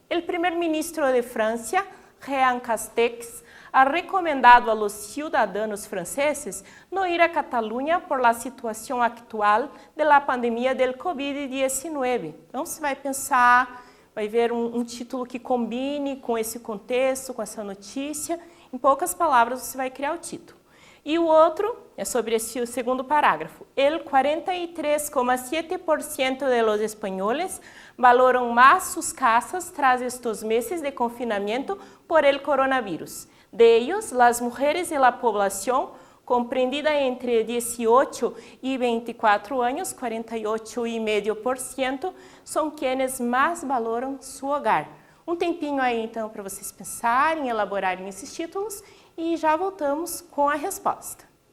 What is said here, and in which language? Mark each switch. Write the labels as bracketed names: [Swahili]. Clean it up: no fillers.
[Portuguese] O primeiro-ministro de França, [Spanish] Jean Castex, ha recomendado a los ciudadanos franceses no ir a Catalunha por la situação actual de la pandemia del COVID-19. [Portuguese] Então, você vai pensar, vai ver um título que combine com esse contexto, com essa notícia. Em poucas palavras, você vai criar o título. E o outro é sobre esse segundo parágrafo. [Spanish] El 43,7% de los españoles valoram más sus casas tras estos meses de confinamiento por el coronavirus. De ellos, las mujeres de la población comprendida entre 18 y 24 años, 48,5%, são quienes mais valoram su hogar. [Portuguese] Um tempinho aí, então, para vocês pensarem, elaborarem esses títulos e já voltamos com a resposta.